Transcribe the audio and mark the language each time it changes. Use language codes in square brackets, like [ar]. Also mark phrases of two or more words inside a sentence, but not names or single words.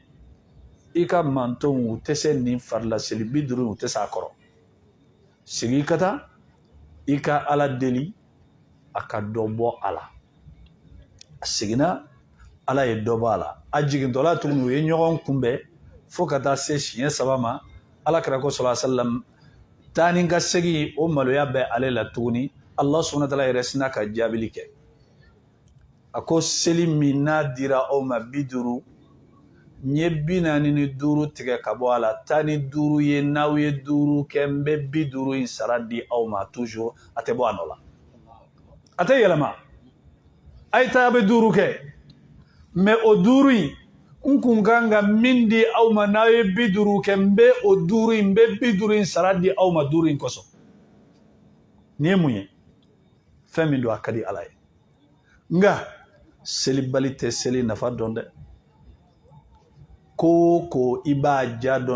[bm] i ka mantonw u tɛ se nin farila seli 50 u tɛ se a kɔrɔ sigi ka taa i ka ala deli a ka dɔ bɔ a la a seginna ala ye dɔ bɔ a la a jigintɔla tuguni u ye ɲɔgɔn kunbɛn fo ka taa se siɲɛ 3 ma alakira ko [ar] صلى الله عليه وسلم [bm] taa ni ka segin o maloya bɛ ale la tuguni [ar] الله سبحانه وتعالى [bm] yɛrɛ sina ka jaabili kɛ a ko seli min n'a dira aw ma 50 n ye 45 tigɛ ka bɔ a la 15 ye n'aw ye 5 kɛ n bɛ 50 in sara di aw ma toujours a tɛ bɔ a nɔ la a tɛ yɛlɛma a ye taa a bɛ 5 kɛ mais o 5 in n kun kan ka min di aw ma n'aw ye 50 kɛ n bɛ o 5 in n bɛ 50 in sara di aw ma 5 in kosɔn nin ye mun ye fɛn min don a ka di ala ye nga selibali tɛ seli nafa dɔn dɛ ko i b'a ja dɔn